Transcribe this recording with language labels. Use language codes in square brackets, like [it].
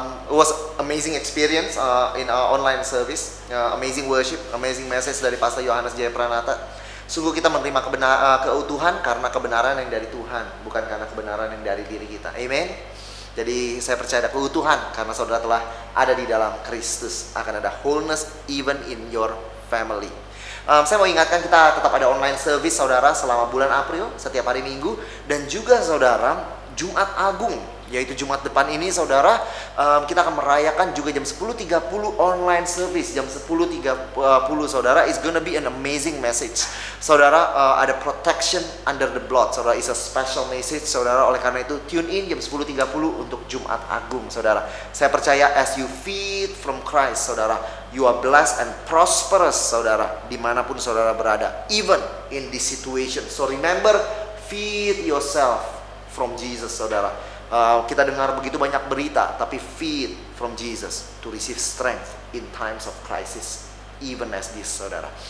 [en] It was amazing experience in our online service. Amazing worship, amazing message [id] dari [en] Pastor Yohanes Jaya Pranata. [id] Sungguh kita menerima keutuhan karena kebenaran yang dari Tuhan, bukan karena kebenaran yang dari diri kita. Amen. Jadi saya percaya ada keutuhan karena saudara telah ada di dalam Kristus. Akan ada [en] wholeness even in your family. [id] Saya mau ingatkan kita tetap ada online service saudara selama bulan April setiap hari Minggu, dan juga saudara Jumat Agung, yaitu Jumat depan ini saudara, kita akan merayakan juga jam 10.30 online service. Jam 10.30 saudara, [en] is gonna be an amazing message. [id] Saudara, ada [en] protection under the blood. [id] Saudara, [en] is a special message [id] saudara. Oleh karena itu [en] tune in [id] jam 10.30 untuk Jumat Agung saudara. [en] Saya percaya as you feed from Christ saudara, you are blessed and prosperous saudara, [id] dimanapun saudara berada, [en] even in this situation. So remember, feed yourself from Jesus saudara. [id] Kita dengar begitu banyak berita, tapi [en] feed from Jesus to receive strength in times of crisis, even as this saudara.